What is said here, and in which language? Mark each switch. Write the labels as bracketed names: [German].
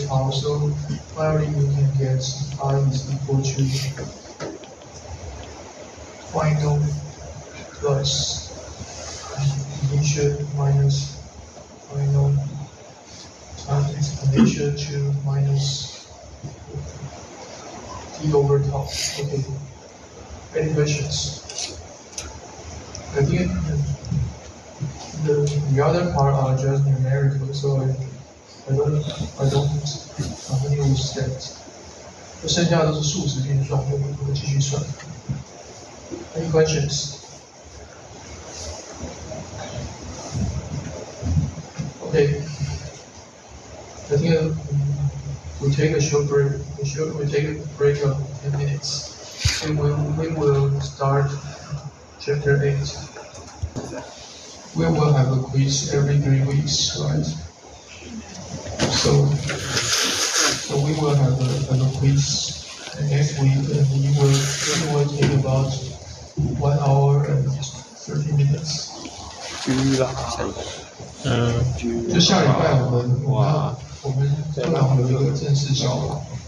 [English] So finally you can get R is equal to final plus initial minus final times exponential to minus T over tau. Okay. Any questions? I think the other part are just numerical, so I don't familiar with that. [Chinese] 剩下都是数值运算，我们继续算。 [English] Any questions? Okay. I think we take a short break. We take a break of 10 minutes. And we will start chapter 8. We will have a quiz every 3 weeks, right? So we will have a quiz next week, and it will take about 1 hour and 30 minutes. [Chinese] 就下礼拜我们课堂有一个正式小考。